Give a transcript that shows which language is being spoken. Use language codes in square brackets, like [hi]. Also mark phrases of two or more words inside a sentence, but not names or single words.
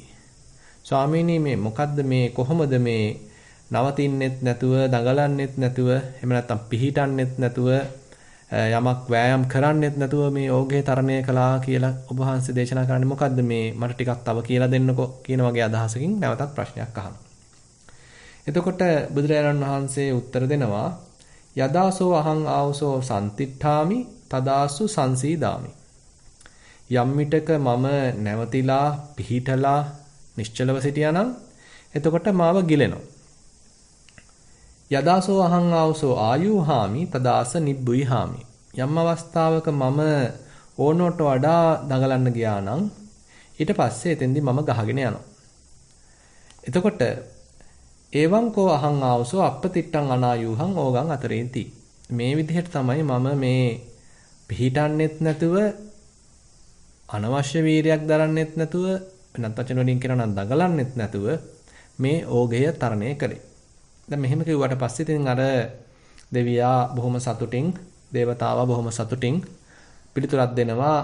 [si] ස්වාමීනි, මේ මොකද්ද මේ, කොහොමද මේ නවතින්නෙත් නැතුව, දඟලන්නෙත් නැතුව, එහෙම නැත්නම් පිහිටන්නෙත් නැතුව, යමක් වෑයම් කරන්නෙත් නැතුව මේ ඕඝේ තරණය කළා කියලා ඔබ වහන්සේ දේශනා කරන්නේ මොකද්ද මේ, මට ටිකක් තව කියලා දෙන්නකෝ කියන වගේ අදහසකින් නැවතත් ප්‍රශ්නයක් අහනවා. එතකොට බුදුරජාණන් වහන්සේ උත්තර දෙනවා. [pi] යදාසෝ අහං ආවසෝ සම්තිට්ඨාමි තදාසු සංසීදාමි. [si] යම් විටක මම නැවතිලා, පිහිටලා, නිශ්චලව සිටියානම් එතකොට මාව ගිලෙනවා. [pi] යදාසෝ අහං ආවසෝ ආයුහාමි තදාස නිබ්බුයිහාමි. [si] යම් අවස්ථාවක මම ඕනෝට වඩා දඟලන්න ගියා නම් ඊට පස්සේ එතෙන්දී මම ගහගෙන යනවා. [pi] එතකොට එවං කෝ අහං ආවසෝ අප්පතිට්ඨං අනායුහං ඕගං අතරින්ති. [si] මේ විදිහට තමයි මම මේ පිහිටන්නෙත් නැතුව, අනවශ්‍ය වීරයක් දරන්නෙත් නැතුව, නැත්නම් වචන වලින් කියනවා නම් දඟලන්නෙත් නැතුව මේ ඕඝය තරණය කළේ. දැන් මෙහෙම කිව්වට පස්සේ ඉතින් අර දෙවියා බොහොම සතුටින්, දේවතාවා බොහොම සතුටින් පිළිතුරක් දෙනවා.